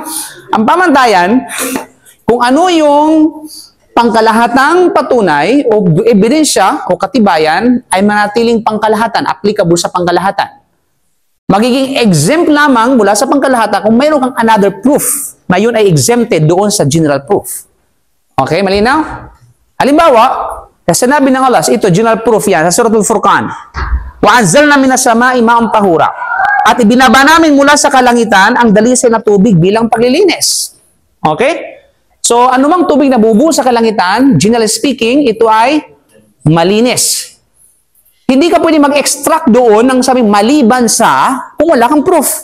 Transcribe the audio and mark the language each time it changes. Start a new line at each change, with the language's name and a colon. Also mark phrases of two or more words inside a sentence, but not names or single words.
Filipino: Ang pamantayan, kung ano yung pangkalahatang patunay o ebidensya o katibayan ay manatiling pangkalahatan, applicable sa pangkalahatan. Magiging exempt lamang mula sa pangkalahatan kung mayroon kang
English: another proof
Filipino: na yun ay exempted doon sa
English: general proof.
Filipino: Okay, malinaw? Halimbawa, kasi sinabi ng Allah, ito,
English: general proof
Filipino: yan, sa Suratul Furqan.
Arabic: وَأَنزَلْنَا مِنَ السَّمَاءِ مَاءً طَهُورًا.
Filipino: At ibinaba namin mula sa kalangitan ang dalisay na tubig bilang paglilinis. Okay? So, anumang tubig na bubuo sa kalangitan,
English: generally speaking,
Filipino: ito ay malinis. Hindi ka pwede mag-extract doon ng sabing maliban sa kung wala kang proof.